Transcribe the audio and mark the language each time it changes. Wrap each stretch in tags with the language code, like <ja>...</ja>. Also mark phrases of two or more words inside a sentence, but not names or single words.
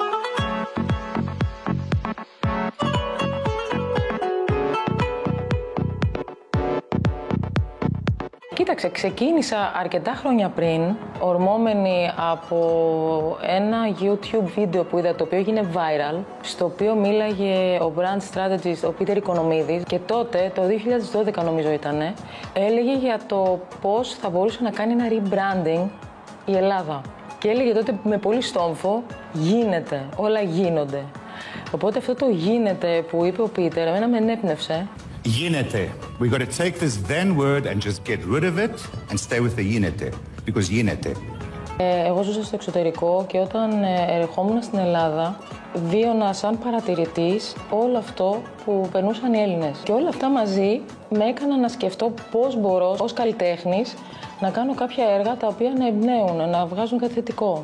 <el>Κοίταξε, ξεκίνησα αρκετά χρόνια πριν, ορμόμενη από ένα YouTube βίντεο που είδα, το οποίο έγινε viral, στο οποίο μίλαγε ο</el> <en>brand strategist,</en> <el>ο Πίτερ Οικονομίδης, και τότε, το 2012 νομίζω ήτανε, έλεγε για το πώς θα μπορούσε να κάνει ένα rebranding η Ελλάδα. Και έλεγε τότε με πολύ στόμφο, γίνεται, όλα γίνονται. Οπότε αυτό το γίνεται που είπε ο Πίτερ, εμένα με ενέπνευσε. Γίνεται.</el> <en>We got to take this then word and just get rid of it and stay with the γίνεται. Because γίνεται.</en> <el>Εγώ ζούσα στο εξωτερικό και όταν ερχόμουν στην Ελλάδα βίωνα σαν παρατηρητής όλο αυτό που περνούσαν οι Έλληνες. Και όλα αυτά μαζί με έκαναν να σκεφτώ πώς μπορώ ως καλλιτέχνης να κάνω κάποια έργα τα οποία να εμπνέουν, να βγάζουν κάτι θετικό.</el>